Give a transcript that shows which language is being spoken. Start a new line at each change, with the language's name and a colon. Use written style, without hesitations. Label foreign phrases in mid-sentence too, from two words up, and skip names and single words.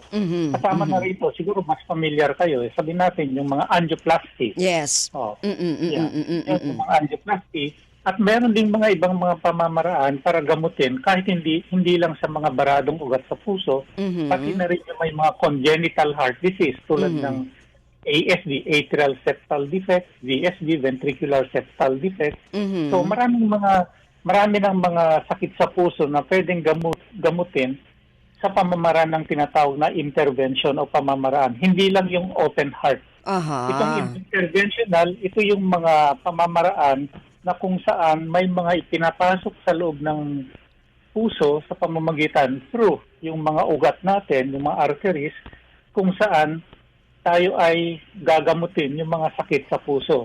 Filipino: Kasama na rito, siguro mas familiar kayo, sabihin natin yung mga angioplasty. Yes. Yung mga angioplasty. At meron ding mga ibang mga pamamaraan para gamutin kahit hindi lang sa mga baradong ugat sa puso, pati na rin yung may mga
English: congenital heart disease
Filipino: tulad ng
English: ASD, atrial septal defect, VSD, ventricular septal defect.
Filipino: So marami ng mga sakit sa puso na pwedeng gamutin sa pamamaraan ng tinatawag na intervention o pamamaraan. Hindi lang yung
English: open heart.
Filipino: Itong interventional, ito yung mga pamamaraan na kung saan may mga ipinapasok sa loob ng puso sa pamamagitan through yung mga ugat natin, yung mga arteries, kung saan tayo ay gagamutin yung mga sakit sa puso.